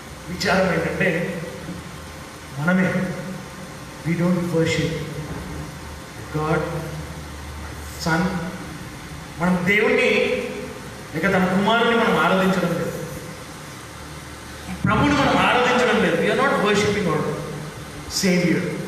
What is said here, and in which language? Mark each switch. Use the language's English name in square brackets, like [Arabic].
[Telugu] విచారం ఏంటంటే మనమే [English] we don't worship God Son. [Telugu] మనం దేవుణ్ణి లేక తన కుమారుని మనం ఆరాధించడం లేదు, ప్రభుని మనం ఆరాధించడం లేదు. [English] we are not worshiping our Savior.